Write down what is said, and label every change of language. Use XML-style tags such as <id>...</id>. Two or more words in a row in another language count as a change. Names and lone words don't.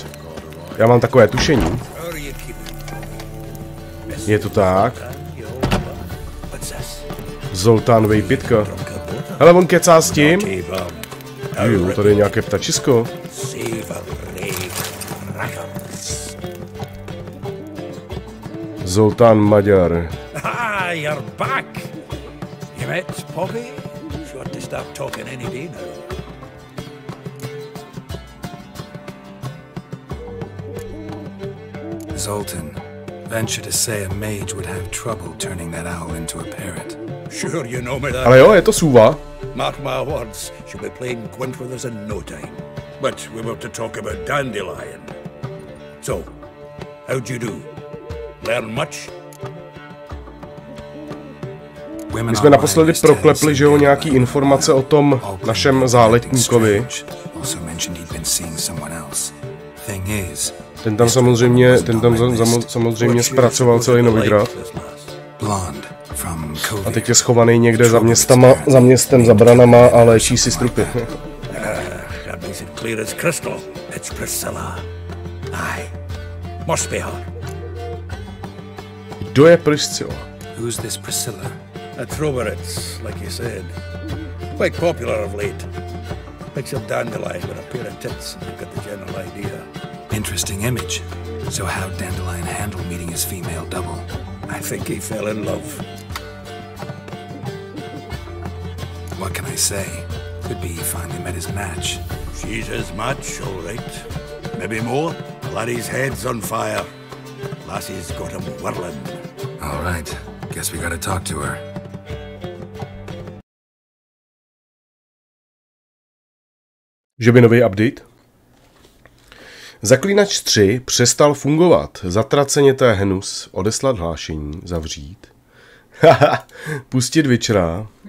<cs>Já mám takové tušení. Je to tak. Zoltán vejpitka. Hele, on kecá s tím. Jo, tady je nějaké ptačisko. Zoltán Maďar.</cs> <en>You're back. You met Poppy? Sure to start talking any day now. Zoltan, venture to say a mage would have trouble turning that owl into a parrot. Sure, you know me that.</en> <cs>Ale jo, je to Suva.</cs> <en>Mark my words, she'll be playing Gwent with us in no time. But we were to talk about Dandelion. So, how'd you do? Learn much?</en> <cs>My jsme naposledy proklepli, že jo, nějaký informace o tom našem záletníkovi. Ten tam samozřejmě zpracoval celý Novigrad. A teď je schovaný někde za městem, za branama a léčí si strupy. Kdo je Priscilla?</cs> <en>Who's this Priscilla? A Troveritz, like you said. Quite popular of late. Picture Dandelion with a pair of tits, and you've got the general idea. Interesting image. So how'd Dandelion handle meeting his female double? I think he fell in love. What can I say? Could be he finally met his match. She's his match, all right. Maybe more. Laddie's head's on fire. Lassie's got him whirling. All right. Guess we gotta talk to her.</en> <cs>Že by nový update? Zaklínač 3 přestal fungovat. Zatraceněté hnus. Odeslat hlášení. Zavřít. Pustit Witchera.</cs>